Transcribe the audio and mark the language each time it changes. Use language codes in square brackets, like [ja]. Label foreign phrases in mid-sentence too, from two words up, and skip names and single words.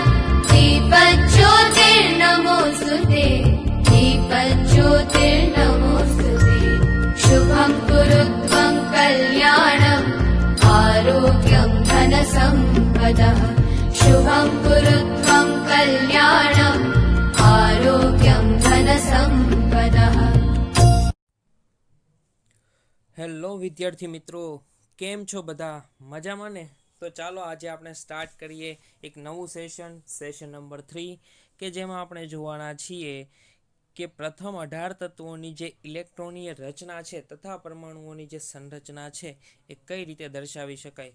[sa] दीपज्योतिर्नमोऽस्तुते दीपज्योतिर्नमोऽस्तुते शुभं कुरु त्वं कल्याणम् आरोग्यं धनसम्पदः शुभं कुरु त्वं कल्याणम् आरोग्यं धनसम्पदः। [gu] હેલો વિદ્યાર્થી મિત્રો, કેમ છો બધા? મજામાં ને? તો ચાલો આજે આપણે સ્ટાર્ટ કરીએ એક નવું [en] session number [gu] 3 કે જેમાં આપણે જોવાના છીએ કે પ્રથમ 18 તત્વોની જે ઇલેક્ટ્રોનીય રચના છે તથા પરમાણુઓની જે સંરચના છે એ કઈ રીતે દર્શાવી શકાય.